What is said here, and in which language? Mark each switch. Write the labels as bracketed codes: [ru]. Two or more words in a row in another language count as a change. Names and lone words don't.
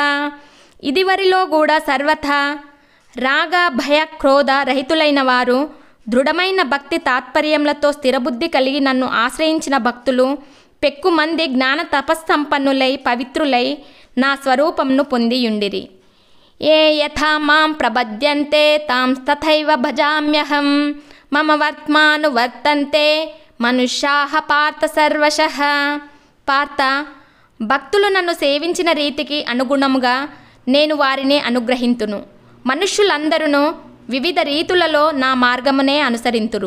[te] ఇదివరిలో కూడా సర్వథా రాగ భయ క్రోధ రహితులైన వారు దృఢమైన భక్తి తాత్పర్యములతో స్థిరబుద్ధి కలిగి నన్ను ఆశ్రయించిన భక్తులు పెక్కుమంది జ్ఞాన తపస్సంపన్నులై పవిత్రులై నా స్వరూపంను పొందియుండిరి. [sa] ఏ యథా మాం ప్రపద్యంతే తాం తథైవ భజామ్యహం మమ వర్త్మాను వర్తంతే మనుష్యాః పార్థ సర్వశః. [te] పార్థ, భక్తులు నన్ను సేవించిన రీతికి అనుగుణముగా నేను వారిని అనుగ్రహింతును. మనుష్యులందరూ వివిధ రీతులలో నా మార్గమునే అనుసరింతురు.